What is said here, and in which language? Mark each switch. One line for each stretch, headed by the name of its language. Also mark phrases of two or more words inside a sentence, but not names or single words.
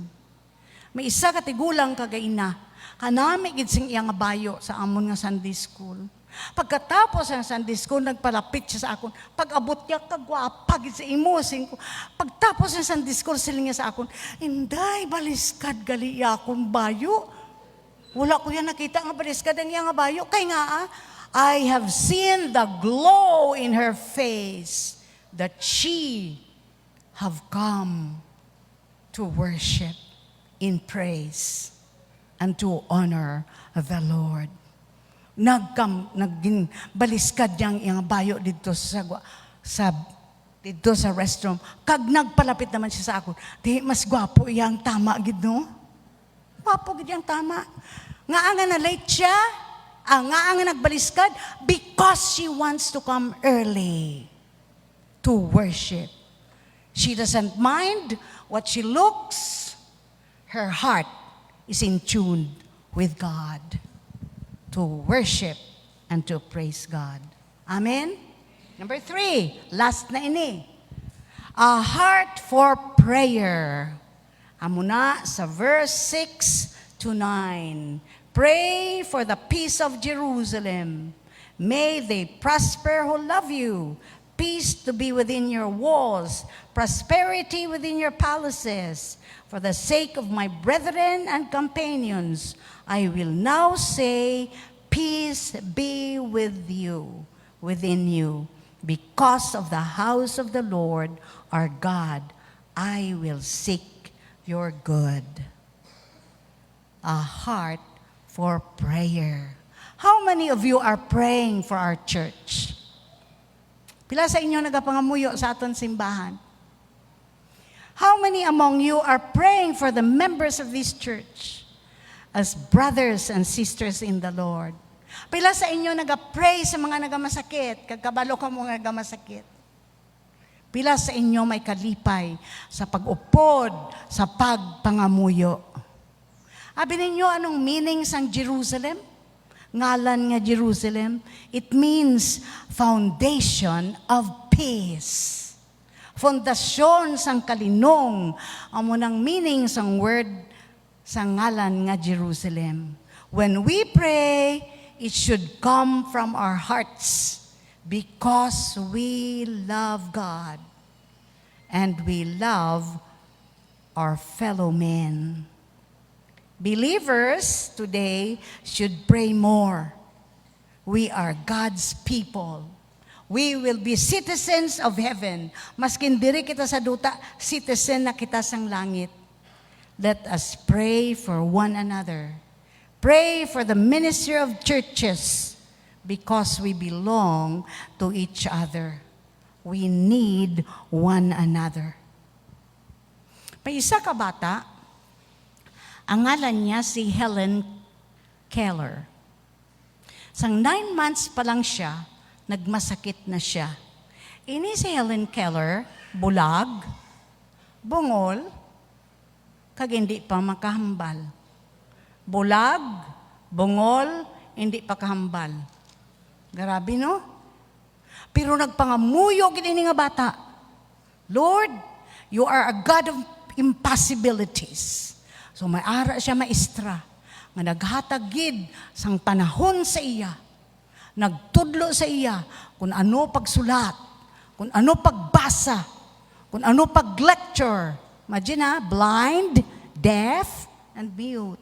Hiligaynon: May isa katigulang kagaina, kanami gid sing iyang bayo sa amon nga Sunday school.
Filipino: Pagkatapos ng
Hiligaynon: Sunday school, nagpalapit siya sa akon. Pag-abot niya, kagwapa gid sa imo.
Filipino: Pagtapos ng
Hiligaynon: Sunday school, siling niya sa akon, Inday, baliskad gali akon bayo. Wala ko yan nakita nga baliskad ang iyang bayo. Kay nga,
English: I have seen the glow in her face that she have come to worship in praise and to honor the Lord.
Hiligaynon: Naging baliskad yang iyang bayo dito dito sa restroom. Kag nagpalapit naman siya sa ako, di mas gwapo iyang tama gid no? Gwapo gid yang tama. Nga nga na late siya, nga nagbaliskad
English: because she wants to come early to worship. She doesn't mind what she looks. Her heart is in tune with God to worship and to praise God. Amen? Number 3, last
Hiligaynon: na ini.
English: A heart for prayer.
Hiligaynon: Amo na sa verse 6 to 9.
English: Pray for the peace of Jerusalem. May they prosper who love you. Peace to be within your walls, prosperity within your palaces. For the sake of my brethren and companions, I will now say, peace be with you, within you. Because of the house of the Lord our God, I will seek you're good. A heart for prayer. How many of you are praying for our church?
Hiligaynon: Pila sa inyo nagapangamuyo sa aton simbahan?
English: How many among you are praying for the members of this church as brothers and sisters in the Lord?
Hiligaynon: Pila sa inyo nagapray sa mga nagamasakit, kagkabalo ka mo nagamasakit? Pila sa inyo may kalipay sa pag-upod, sa pagpangamuyo? Abi ninyo, anong meaning sang Jerusalem? Ngalan nga
English: Jerusalem, it means foundation of peace.
Hiligaynon: Fondasyon sang kalinong, amo nang meaning sang word sang ngalan nga Jerusalem.
English: When we pray, it should come from our hearts because we love God and we love our fellow men. Believers today should pray more. We are God's people. We will be citizens of heaven.
Hiligaynon: Maskin diri kita sa duta, citizen na kita sang langit.
English: Let us pray for one another. Pray for the ministry of churches because we belong to each other. We need one another.
Hiligaynon: May isa ka bata, ang ngalan niya si Helen Keller. Sang 9 months pa lang siya, nagmasakit na siya. Ini si Helen Keller, bulag, bungol, kag hindi pa makahambal. Bulag, bungol, hindi pa kahambal. Grabe, no? Pero nagpangamuyo gini nga bata.
English: Lord, you are a God of impossibilities.
Hiligaynon: So may ara siya maestra, nga naghatagid sang panahon sa iya, nagtudlo sa iya kung ano pagsulat, kung ano pagbasa, kung ano pag-lecture.
English: Imagine ha, blind, deaf, and mute.